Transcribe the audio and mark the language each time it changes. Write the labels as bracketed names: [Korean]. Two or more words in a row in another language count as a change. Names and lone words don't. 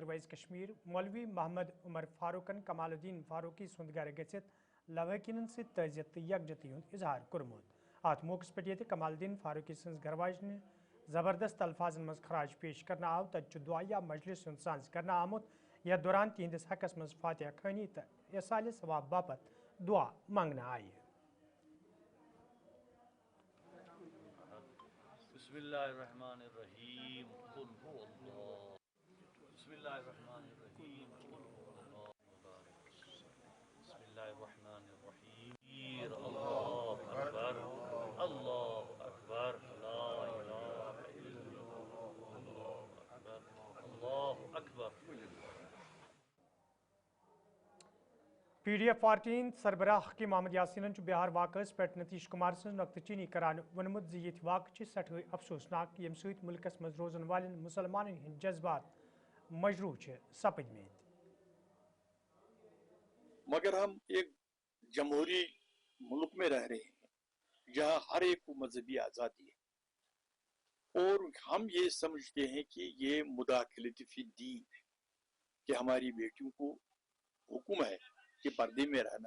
[Kashmiri] ویز کشمیر مولوی محمد عمر فاروقن کمال الدین فاروقی سند گھر گھت لواحقین ست تعزیت تو یکجہتی ہند اظہار کورمت ات موقع پہ یہ کمال الدین فاروقی سنز گھر واجن زبردست الفاظن مز خراج پیش کرنا آو تت دعائیہ مجلس ہند سانز کرنا آمت یتھ دوران تہندس حقس مز فاتحہ خانی تو ایصال ثواب باپت دعا منگنا آئی [Arabic] بسم اللہ الرحمن الرحیم قل هو اللہ بسم اللہ الرحمن الرحیم قل هو اللہ بسم اللہ الرحمن الرحیم اللہ اکبر اللہ اکبر لا الہ الا اللہ اکبر اللہ اکبر [Kashmiri] پی ڈی ایف پارٹی سربراہ حکیم محمد یاسین بہار واقع پہ نتیش کمار سن نقطہ چینی کران ونمت یہ واقع سٹھے افسوسناک یم ست ملکس مز روزن والن مسلمان ہند جذبات مجروح سپدمت [Urdu] مگر ہم ایک جمہوری ملک میں رہ رہے ہیں جہاں ہر ایک کو مذہبی آزادی ہے اور ہم یہ سمجھتے ہیں کہ یہ مداخلت فی الدین ہے کہ ہماری بیٹیوں کو حکم ہے کہ پردے میں رہنا.